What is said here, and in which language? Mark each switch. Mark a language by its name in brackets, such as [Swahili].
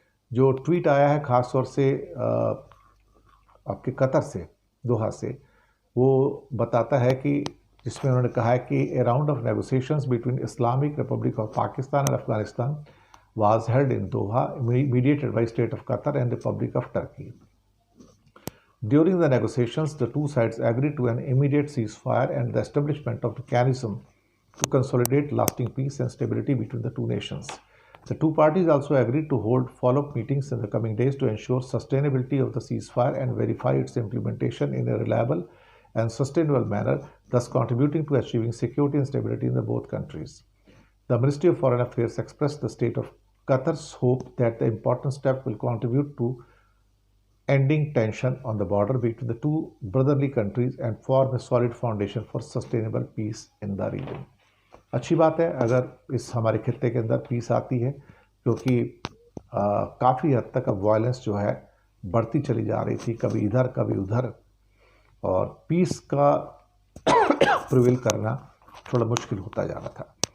[Hindi] जो ट्वीट आया है ख़ास तौर से आपके कतर से, दोहा से, वो बताता है कि जिसमें उन्होंने कहा है कि [English] A round of negotiations between Islamic Republic of Pakistan and Afghanistan was held in Doha, mediated by State of Qatar and Republic of Turkey. During the negotiations, the two sides agreed to an immediate ceasefire and the establishment of mechanism to consolidate lasting peace and stability between the two nations. The two parties also agreed to hold follow-up meetings in the coming days to ensure sustainability of the ceasefire and verify its implementation in a reliable and sustainable manner, thus contributing to achieving security and stability in the both countries. The Ministry of Foreign Affairs expressed the state of Qatar's hope that the important step will contribute to ending tension on the border between the two brotherly countries and form a solid foundation for sustainable peace in the region. [Hindi] अच्छी बात है अगर इस हमारे खित्ते के अंदर piece आती है, क्योंकि काफ़ी हद तक अब वायलेंस जो है बढ़ती चली जा रही थी, कभी इधर कभी उधर, और पीस का प्रिवेल करना थोड़ा मुश्किल होता जा रहा था।